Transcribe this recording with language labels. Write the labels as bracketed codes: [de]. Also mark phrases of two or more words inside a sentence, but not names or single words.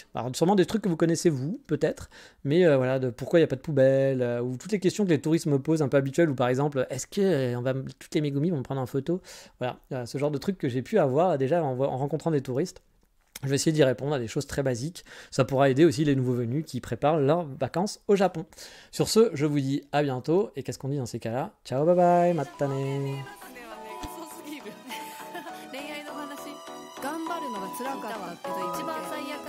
[fr] Alors sûrement des trucs que vous connaissez vous, peut-être, mais voilà, de pourquoi il n'y a pas de poubelle, ou toutes les questions que les touristes me posent un peu habituelles, ou par exemple, est-ce que toutes les Megumi vont me prendre en photo? Voilà, ce genre de trucs que j'ai pu avoir déjà en rencontrant des touristes. Je vais essayer d'y répondre à des choses très basiques. Ça pourra aider aussi les nouveaux venus qui préparent leurs vacances au Japon. Sur ce, je vous dis à bientôt. Et qu'est-ce qu'on dit dans ces cas-là? [it] Ciao, [en] bye bye, matane. [ja] 恋愛の話頑張るのが辛かったって言って